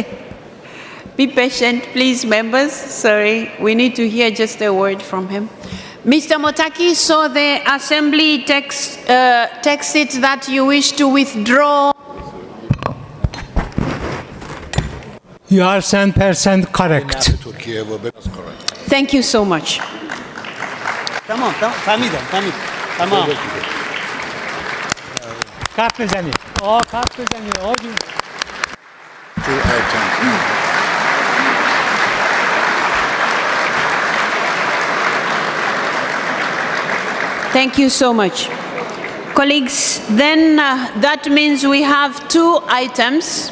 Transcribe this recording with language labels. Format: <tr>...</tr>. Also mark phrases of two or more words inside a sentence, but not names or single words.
<en>Be patient, please, members. Sorry, we need to hear just a word from him. Mr. Motaki, so the Assembly takes it that you wish to withdraw. You are 100% correct. Thank you so much.</en> <fa>Tamam, tamam. کارت بزنید. کارت بزنید.</fa> <en>Thank you so much. Colleagues, then that means we have 2 items.</en>